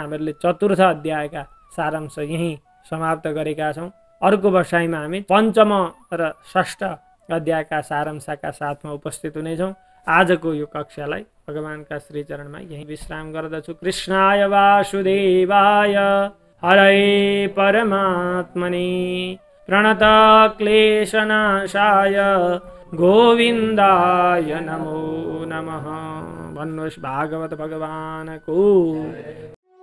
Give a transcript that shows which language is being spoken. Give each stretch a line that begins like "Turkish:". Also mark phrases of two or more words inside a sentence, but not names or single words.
Nepali: हामीहरूले 4th अध्यायका सारांश यही समाप्त गरेका छौँ। अर्को बसाइमा हामी 5म र 6ठ अध्यायका सारांशका साथमा उपस्थित हुनेछौँ। आजको यो कक्षालाई भगवानका श्रीचरणमा यही विश्राम गर्दछु।
Sanskrit: कृष्णाय वासुदेवाय हरये परमात्मने प्रणतक्लेशनाशाय गोविन्दाय नमो नमः।
Nepali: भागवत भगवान को